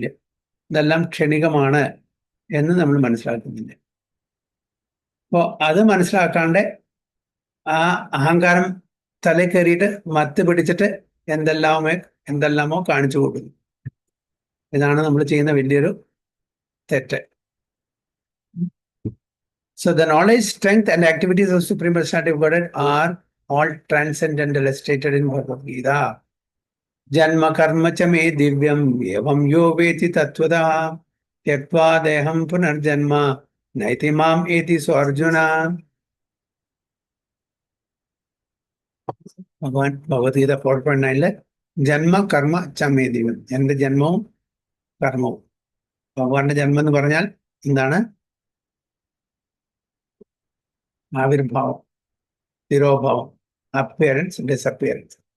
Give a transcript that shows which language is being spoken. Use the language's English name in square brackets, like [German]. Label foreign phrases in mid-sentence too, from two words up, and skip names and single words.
[Malayalam] ഇതെല്ലാം ക്ഷണികമാണ് എന്ന് നമ്മൾ മനസ്സിലാക്കുന്നില്ല. അപ്പോൾ അത് മനസ്സിലാക്കാണ്ട് ആ അഹങ്കാരം തല കയറിയിട്ട് മത്ത് പിടിച്ചിട്ട് എന്തെല്ലാമോ കാണിച്ചു കൊടുക്കുന്നു. ഇതാണ് നമ്മൾ ചെയ്യുന്ന വലിയൊരു തെറ്റ്. [English] So the knowledge, strength and activities of Supreme Personality of Godhead are all transcendental as stated in Bhagavad Gita. [Sanskrit] Janma karma cha me divyam evam yo veti tattvada tyaktva deham punarjanma naiti mam eti so Arjuna. ഭഗവത്ഗീത 4.9 ജന്മ കർമ്മ ചമേ ദിവ്യം. [Malayalam] എൻ്റെ ജന്മവും കർമ്മവും. ഭഗവാന്റെ ജന്മം എന്ന് പറഞ്ഞാൽ എന്താണ്? ആവിർഭാവം, തിരോഭാവം, [English] appearance, disappearance.